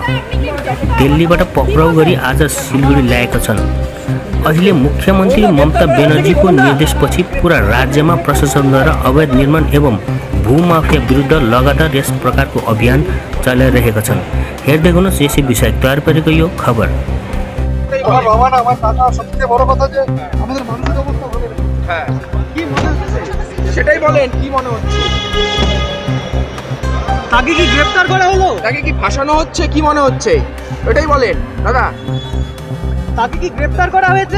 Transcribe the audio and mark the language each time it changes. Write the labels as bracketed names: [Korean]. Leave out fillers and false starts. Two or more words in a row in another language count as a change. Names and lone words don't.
[Nepali] दिल्लीबाट पक्राउ गरी आज सिलगढी ल्याएका छन्। अहिले मुख्यमन्त्री ममता बेनर्जीको निर्देशपछि पूरा राज्यमा प्रशासनद्वारा अवैध निर्माण एवं भूमाफिया विरुद्ध लगातार यस प्रकारको अभियान चलाइरहेका छन्। हेर्दै गर्नुहोस् यसै विषय तयार पारेको यो खबर। [Bangla] সেটাই বলেন, কি মনে হচ্ছে? তাকে কি গ্রেফতার করা হলো? তাকে কি ফাঁসানো হচ্ছে? কি মনে হচ্ছে এটাই বলেন দাদা। তাকে কি গ্রেফতার করা হয়েছে?